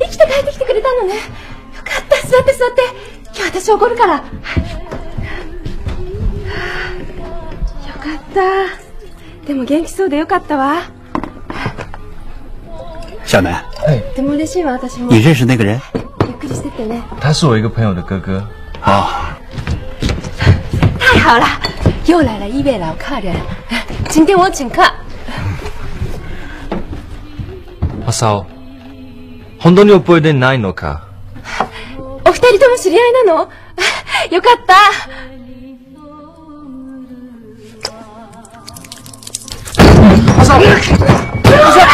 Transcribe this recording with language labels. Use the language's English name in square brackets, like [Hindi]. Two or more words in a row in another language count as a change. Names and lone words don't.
[Japanese] 生きて帰ってきてくれたのね。よかった。座って座って。今日私おごるから。よかった。でも元気そうでよかったわ。小南，でも嬉しいわ私も。 [Chinese] 你认识那个人？ [Japanese] ゆっくりしてってね。 [Chinese] 他是我一个朋友的哥哥。啊。太好了，又来了一位老客人，今天我请客。 [Japanese] マサオ、本当に覚えてないのか？お二人とも知り合いなの？よかった。マサオ。